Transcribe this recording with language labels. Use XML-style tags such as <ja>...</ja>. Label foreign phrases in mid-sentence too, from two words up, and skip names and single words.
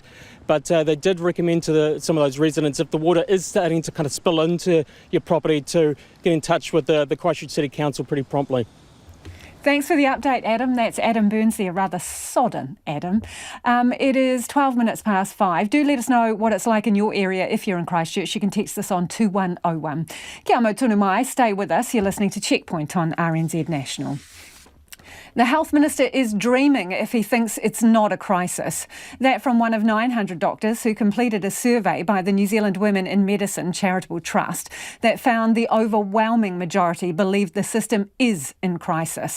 <en>But they did recommend to some of those residents, if the water is starting to kind of spill into your property, to get in touch with the Christchurch City Council pretty promptly. Thanks for the update, Adam. That's Adam Burns there, rather sodden Adam. It is 12 minutes past 5. Do let us know what it's like in your area if you're in Christchurch. You can text us on 2101.</en> <mi>Kia amo tunu mai.</mi> <en>Stay with us. You're listening to Checkpoint on RNZ National. The Health Minister is dreaming if he thinks it's not a crisis. That from one of 900 doctors who completed a survey by the New Zealand Women in Medicine Charitable Trust that found the overwhelming majority believed the system is in crisis.</en>